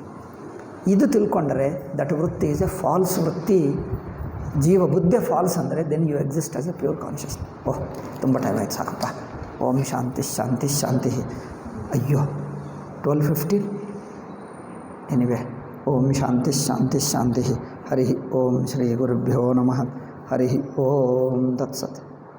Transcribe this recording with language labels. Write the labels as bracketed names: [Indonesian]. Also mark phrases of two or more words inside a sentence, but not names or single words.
[Kannada] ಇದು ತಿಳ್ಕೊಂಡರೆ [English] that vritti is a false vritti. [Kannada] ಜೀವ ಬುದ್ಧಿ ಫಾಲ್ಸ್ ಅಂದರೆ [English] then you exist as a pure conscious. [Kannada] ಓಹ್, ತುಂಬ ಟೈಮ್ ಆಯ್ತು, ಸಾಕಪ್ಪ. [Sanskrit] ಓಂ ಶಾಂತಿ ಶಾಂತಿ ಶಾಂತಿ. [Kannada] ಅಯ್ಯೋ 12:15. ಎನಿವೆ, [Sanskrit] ಓಂ ಶಾಂತಿ ಶಾಂತಿ ಶಾಂತಿ. ಹರಿ ಓಂ ಶ್ರೀ ಗುರುಭ್ಯೋ ನಮಃ. ಹರಿ ಓಂ ತತ್ಸತ್.